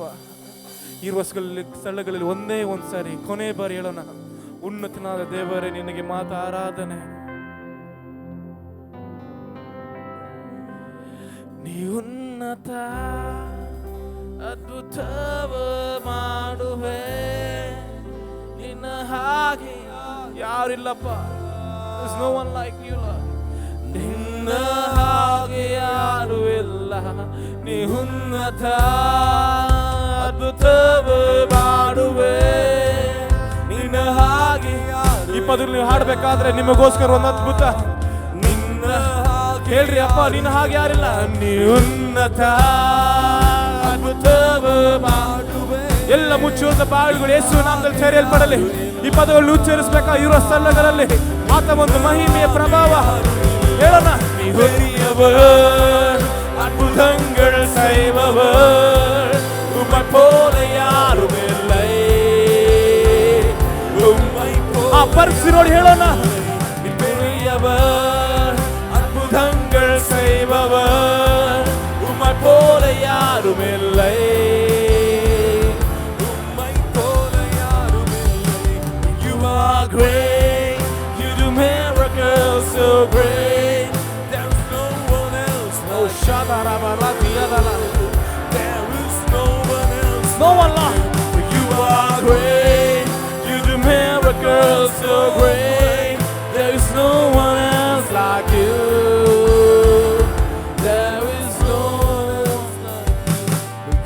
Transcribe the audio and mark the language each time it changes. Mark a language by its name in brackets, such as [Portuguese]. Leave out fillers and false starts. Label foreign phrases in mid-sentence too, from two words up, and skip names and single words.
[Kannada] ಇರುವ ಸ್ಥಳಗಳಲ್ಲಿ ಒಂದೇ ಒಂದು ಸಾರಿ ಕೊನೆ ಬಾರಿ ಹೇಳೋಣ, ಉನ್ನತನಾದ ದೇವರೇ ನಿನಗೆ ಮಾತು ಆರಾಧನೆ. ನೀ ಉನ್ನತ ಅದ್ಭುತವ ಮಾಡುವೆ, ನಿನ್ನ ಹಾಗೆ ಯಾರಿಲ್ಲಪ್ಪ. [English] There's no one like you, Lord. [Kannada] ನಿನ್ನ ಹಾಗೆ ಯಾರು ಇಲ್ಲ, ನೀ ಉನ್ನತ ಅದ್ಭುತವ ಮಾಡುವೆ, ನಿನ್ನ ಹಾಗೆ ಯಾರು. ಈ ಪದ ನೀವು ಹಾಡಬೇಕಾದ್ರೆ ನಿಮಗೋಸ್ಕರ ಒಂದು ಅದ್ಭುತ. ನಿನ್ನ ಹೇಳ್ರಿ ಅಪ್ಪ, ನಿನ್ನ ಹಾಗೆ ಯಾರಿಲ್ಲ, ನೀ ಉನ್ನತ ಅದ್ಭುತವ ಮಾಡುವೆ. ಎಲ್ಲ ಮುಚ್ಚುವಂತ ಬಾಗಿಲುಗಳು ಯೇಸುವಿನ ನಾಮದಲ್ಲಿ ತೆರೆಯಲ್ಪಡಲಿ. ಈ ಪದಗಳನ್ನು ಉಚ್ಚರಿಸಬೇಕಾ ಇರುವ ಸ್ಥಳಗಳಲ್ಲಿ ಆತ ಒಂದು ಮಹಿಮೆಯ ಪ್ರಭಾವ ಹೇಳೋಣ. [Tamil] ನೀ பெரியவர், அற்புதங்கள் செய்பவர், உம்மை போல யாரும் இல்லை, உம்மை போல. [Kannada] ಆ ಪರಿಸ್ಥಿತಿ ನೋಡಿ ಹೇಳೋಣ, [Tamil] நீ பெரியவர், அற்புதங்கள் செய்பவர், உம்மை போல யாரும் இல்லை, உம்மை போல யாரும் இல்லை. [English] You are great, you do miracles so great, there is no one else. Oh shadarabalatiadala, there is no one else, no one like you. You are great, you do miracles so great, there is no one else like you, there is no one else like you.